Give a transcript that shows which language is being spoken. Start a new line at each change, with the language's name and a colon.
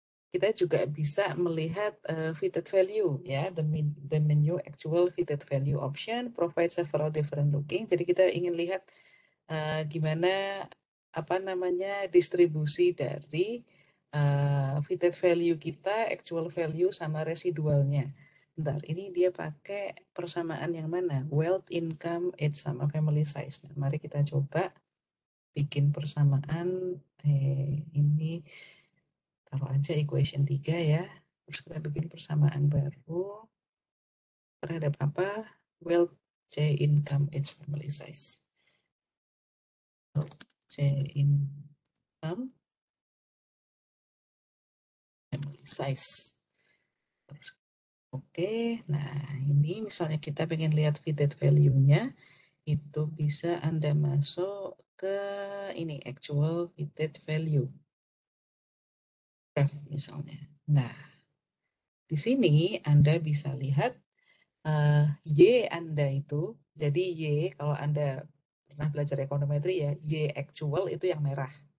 Indonesian: Kita juga bisa melihat fitted value ya,
English: the menu actual fitted value option provide several different looking.
Indonesian: Jadi kita ingin lihat gimana apa namanya distribusi dari fitted value kita, actual value sama residualnya. Bentar, ini dia pakai persamaan yang mana? Wealth, income, age sama family size. Nah, mari kita coba bikin persamaan ini, taruh aja equation 3 ya. Terus kita bikin persamaan baru terhadap apa? Wealth, C, income, age, family size. Wealth, C, income, family size. Terus oke, nah ini misalnya kita pengen lihat fitted value-nya, itu bisa Anda masuk ke ini actual fitted value graph misalnya. Nah, di sini Anda bisa lihat Y Anda itu, jadi Y kalau Anda pernah belajar ekonometri ya, Y actual itu yang merah.